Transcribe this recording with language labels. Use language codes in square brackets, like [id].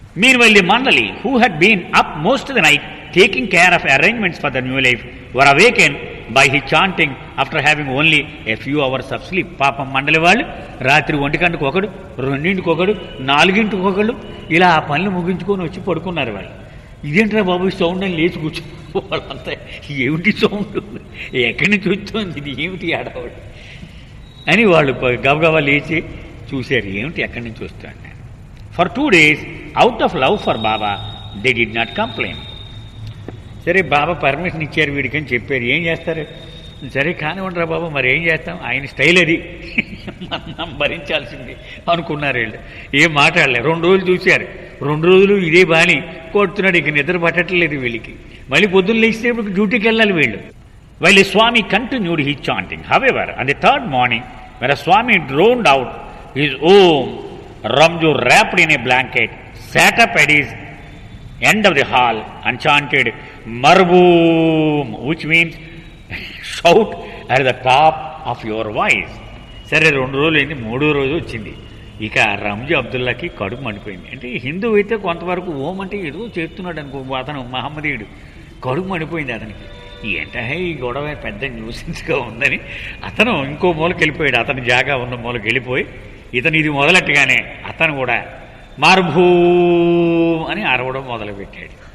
[en] Meanwhile, the Mandali, who had been up most of the night taking care of arrangements for the new life, were awakened by his chanting after having only a few hours of sleep. [te] పాపం మండలి వాళ్ళు రాత్రి 1 గంటకు ఒకడు, 2ంటికి ఒకడు, 4ంటికి ఒకడు ఇలా ఆ పనులు ముగించుకొని వచ్చి పడుకున్నారు. వాళ్ళు ఇదేంట్రా బాబు సౌండ్ అని లేచి కూర్చొని వాళ్ళంతా ఏమిటి సౌండ్, ఎక్కడి నుంచి వస్తుంది, ఇది ఏమిటి ఆడవాడు అని వాళ్ళు గబగబా లేచి చూశారు, ఏమిటి ఎక్కడి నుంచి వస్తాడు. [en] For 2 days, out of love for Baba, they did not complain. [te] సరే, బాబా పర్మిషన్ ఇచ్చారు వీడికని చెప్పారు. ఏం చేస్తారు? సరే కానివ్వండిరా బాబా, మరి ఏం చేస్తాం, ఆయన స్టైల్ అది, మనం భరించాల్సింది అనుకున్నారు వీళ్ళు. ఏం మాట్లాడలే. 2 రోజులు చూశారు. 2 రోజులు ఇదే బాని కొడుతున్నాడు, ఇక నిద్ర పట్టట్లేదు వీళ్ళకి. మళ్ళీ పొద్దున్న లేస్తే డ్యూటీకి వెళ్ళాలి వీళ్ళు. [en] While Swami continued his chanting, however, on the 3rd morning, when Swami droned out his Om, Ramju, wrapped in a blanket, sat up at his end of the hall and chanted Marboom, which means shout at the top of your voice. [te] సరే, 2 రోజులు అయింది. 3వ రోజు వచ్చింది. ఇక రంజు అబ్దుల్లాకి కడుపు మండిపోయింది. అంటే హిందూ అయితే కొంతవరకు ఓం అంటే ఏదో చేస్తున్నాడు అనుకో, అతను మహమ్మదీయుడు, కడుపు మండిపోయింది అతనికి. ఏంటంటే ఈ గొడవ పెద్ద న్యూసెన్స్గా ఉందని అతను ఇంకో మూలకి వెళ్ళిపోయాడు. అతని జాగా ఉన్న మూలకి వెళ్ళిపోయి ఇతను ఇది మొదలెట్టగానే అతను కూడా మర్భూమ్ అని అరవడం మొదలుపెట్టాడు.